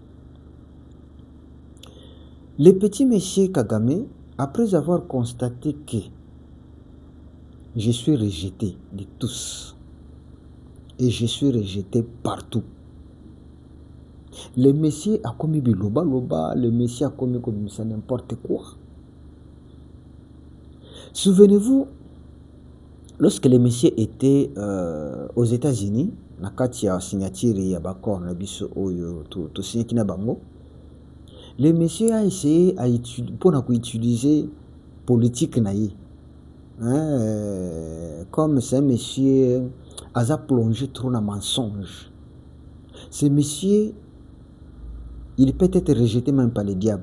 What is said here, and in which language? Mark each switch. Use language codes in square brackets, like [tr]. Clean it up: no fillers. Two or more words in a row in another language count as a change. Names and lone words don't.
[fr] Le petit monsieur Kagame, après avoir constaté que je suis rejeté de tous et je suis rejeté partout, le monsieur a commis [ln] biloba loba, [fr] le monsieur a commis comme ça n'importe quoi. Souvenez-vous, lorsque le monsieur était aux États-Unis, [ln] na kati ya signature ya bakor na biso oyo to signé kina bango, [fr] le monsieur a essayé pour utiliser politique [ln] na ye. [fr] Comme c'est un monsieur a plongé trop dans mensonge. Ce monsieur, il peut être rejeté même par le diable.